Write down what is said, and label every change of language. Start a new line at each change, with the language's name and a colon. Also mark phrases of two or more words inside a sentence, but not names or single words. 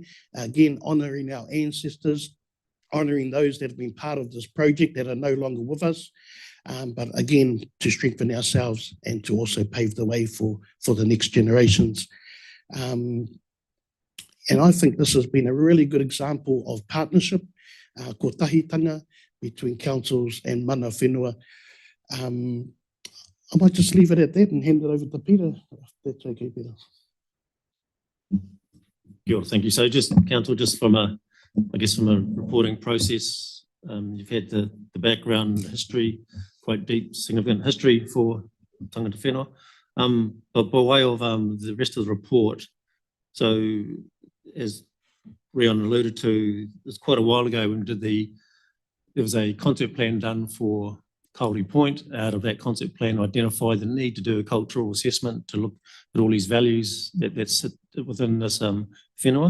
English: Again, honouring our ancestors, honouring those that have been part of this project that are no longer with us, but again, to strengthen ourselves and to also pave the way for the next generations. And I think this has been a really good example of partnership, kotahitanga between councils and
Māori: mana whenua.
English: I might just leave it at that and hand it over to Peter, if that's okay, Peter.
Māori: Kia ora,
English: thank you. So just, Council, just from a, I guess from a reporting process, you've had the background history, quite deep, significant history for
Māori: tangata whenua.
English: But by way of the rest of the report, so as Rion alluded to, it was quite a while ago when we did there was a concept plan done for Kāori Point. Out of that concept plan, identified the need to do a cultural assessment to look at all these values that sit within this whenua.